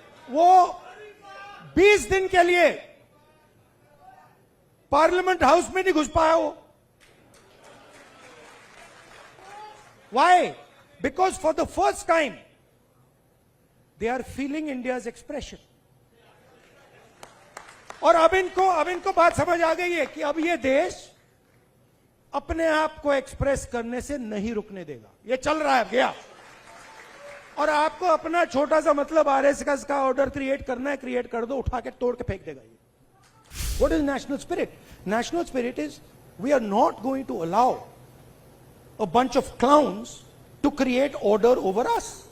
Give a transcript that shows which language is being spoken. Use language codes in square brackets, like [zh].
[hi] वो 20 दिन के लिए पार्लियामेंट हाउस में नहीं घुस पाया वो। [en] Why? Because for the first time they are feeling India's expression. [hi] और अब इनको बात समझ आ गई है कि अब ये देश अपने आप को एक्सप्रेस करने से नहीं रुकने देगा। ये चल रहा है, गया। और आपको अपना छोटा सा मतलब आरएसएस का ऑर्डर क्रिएट करना है, क्रिएट कर दो, उठा के तोड़ के फेंक देगा ये। [en] What is national spirit? National spirit is we are not going to allow a bunch of clowns to create order over us.